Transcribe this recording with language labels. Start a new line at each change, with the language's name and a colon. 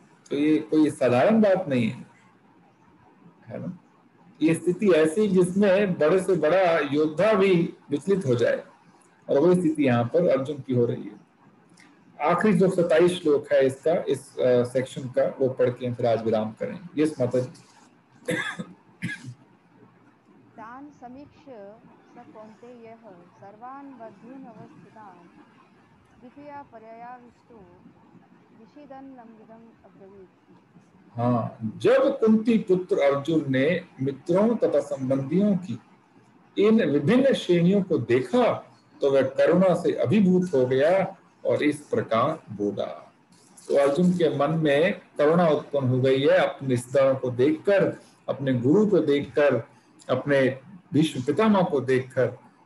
Hindi: तो ये कोई साधारण बात नहीं है ना। ये स्थिति ऐसी जिसमें बड़े से बड़ा योद्धा भी विचलित हो जाए, और वही स्थिति यहाँ पर अर्जुन की हो रही है। आखिरी जो 27 श्लोक है इसका, इस सेक्शन का, वो पढ़ के फिर आज विराम करें। यस माता जी।
Sanskrit: तान् समीक्ष्य स कौन्तेयः सर्वान् बन्धून् अवस्थितान् कृपया पर्यायाविष्टो विषीदन्नमिदम् अब्रवीत्।
Hindi: हाँ, जब कुंती पुत्र अर्जुन ने मित्रों तथा संबंधियों की इन विभिन्न श्रेणियों को देखा तो वह करुणा से अभिभूत हो गया और इस प्रकार बोला। तो अर्जुन के मन में करुणा उत्पन्न हो गई है अपने रिश्तेदारों को देखकर, अपने गुरु को देखकर, अपने भीष्म पितामह को देखकर।